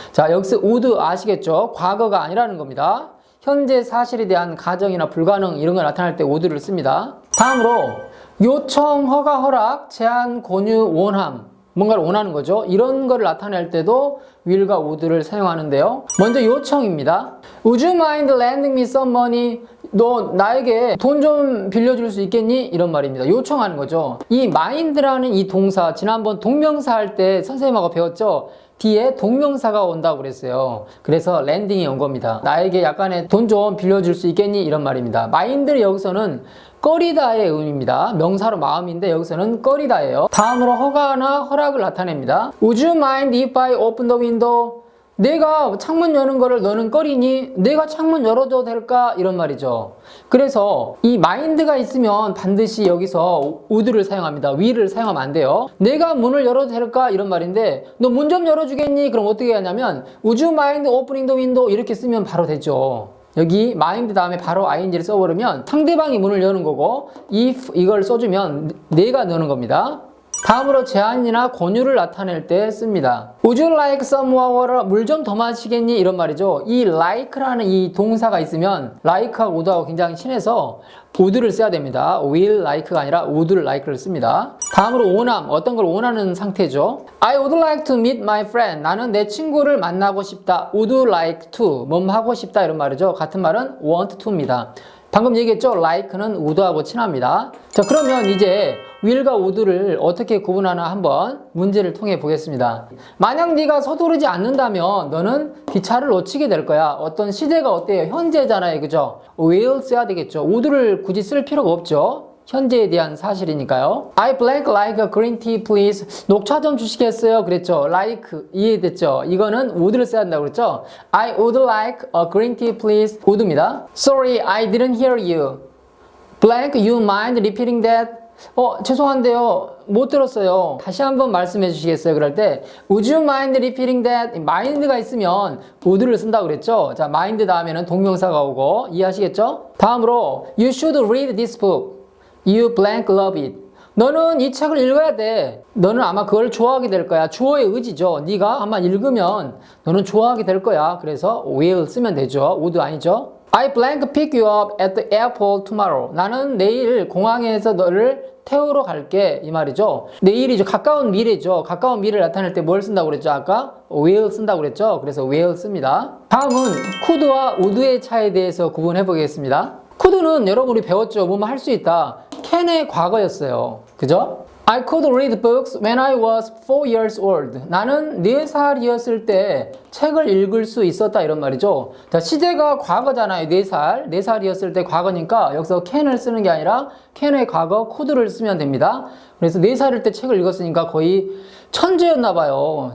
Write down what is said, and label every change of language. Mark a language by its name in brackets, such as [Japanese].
[Korean] 자, 여기서 would 아시겠죠? 과거가 아니라는 겁니다. 현재 사실에 대한 가정이나 불가능 이런 걸 나타낼 때 would를 씁니다. 다음으로 요청, 허가, 허락, 제안, 권유, 원함. 뭔가를 원하는 거죠. 이런 거를 나타낼 때도 will과 would를 사용하는데요. 먼저 요청입니다. [English] Would you mind lending me some money? [Korean] 너 나에게 돈 좀 빌려줄 수 있겠니? 이런 말입니다. 요청하는 거죠. 이 mind라는 이 동사, 지난번 동명사 할 때 선생님하고 배웠죠? 뒤에 동명사가 온다고 그랬어요. 그래서 lending이 온 겁니다. 나에게 약간의 돈 좀 빌려줄 수 있겠니? 이런 말입니다. mind를 여기서는 꺼리다의 의미입니다. 명사로 마음인데 여기서는 꺼리다예요. 다음으로 허가나 허락을 나타냅니다. [English] Would you mind if I open the window? [Korean] 내가 창문 여는 거를 너는 꺼리니? 내가 창문 열어줘도 될까? 이런 말이죠. 그래서 이 mind가 있으면 반드시 여기서 would를 사용합니다. will을 사용하면 안 돼요. 내가 문을 열어도 될까? 이런 말인데 너 문 좀 열어주겠니? 그럼 어떻게 하냐면 [English] would you mind opening the window? [Korean] 이렇게 쓰면 바로 되죠. 여기 mind 다음에 바로 ing를 써버리면 상대방이 문을 여는 거고 if 이걸 써주면 내가 여는 겁니다. 다음으로 제안이나 권유를 나타낼 때 씁니다. [English] Would you like some water? [Korean] 물 좀 더 마시겠니? 이런 말이죠. 이 like라는 이 동사가 있으면 like하고 would하고 굉장히 친해서 would를 써야 됩니다. will like가 아니라 would like를 씁니다. 다음으로 원함, 어떤 걸 원하는 상태죠. [English] I would like to meet my friend. [Korean] 나는 내 친구를 만나고 싶다. Would like to, 뭐 하고 싶다 이런 말이죠. 같은 말은 want to입니다. 방금 얘기했죠? like는 would하고 친합니다. 자, 그러면 이제 will과 would를 어떻게 구분하나 한번 문제를 통해 보겠습니다. 만약 네가 서두르지 않는다면 너는 기차를 놓치게 될 거야. 어떤 시제가 어때요? 현재잖아요. 그죠? will 써야 되겠죠. would를 굳이 쓸 필요가 없죠. 현재에 대한 사실이니까요. [English] I blank like a green tea please. [Korean] 녹차 좀 주시겠어요? 그랬죠. like 이해됐죠? 이거는 would를 써야 한다고 그랬죠. [English] I would like a green tea please. would입니다. Sorry, I didn't hear you. blank, you mind repeating that? [Korean] 죄송한데요. 못 들었어요. 다시 한번 말씀해 주시겠어요? 그럴 때 [English] Would you mind repeating that? [Korean] mind가 있으면 would를 쓴다고 그랬죠. 자, mind 다음에는 동명사가 오고 이해하시겠죠? 다음으로 [English] You should read this book. You blank love it. [Korean] 너는 이 책을 읽어야 돼. 너는 아마 그걸 좋아하게 될 거야. 주어의 의지죠. 네가 아마 읽으면 너는 좋아하게 될 거야. 그래서 will 쓰면 되죠. would 아니죠. [English] I blank pick you up at the airport tomorrow. [Korean] 나는 내일 공항에서 너를 태우러 갈게. 이 말이죠. 내일이죠. 가까운 미래죠. 가까운 미래를 나타낼 때 뭘 쓴다고 그랬죠? 아까 will 쓴다고 그랬죠. 그래서 will 씁니다. 다음은 could와 would의 차이에 대해서 구분해 보겠습니다. could는 여러분이 배웠죠. 뭐뭐 할 수 있다. can의 과거였어요. 그죠? [English] I could read books when I was 4 years old. [Korean] 나는 4살이었을 때 책을 읽을 수 있었다 이런 말이죠. 자, 시제가 과거잖아요. 4살. 4살이었을 때 과거니까 여기서 can을 쓰는 게 아니라 can의 과거 could를 쓰면 됩니다. 그래서 4살일 때 책을 읽었으니까 거의 천재였나 봐요.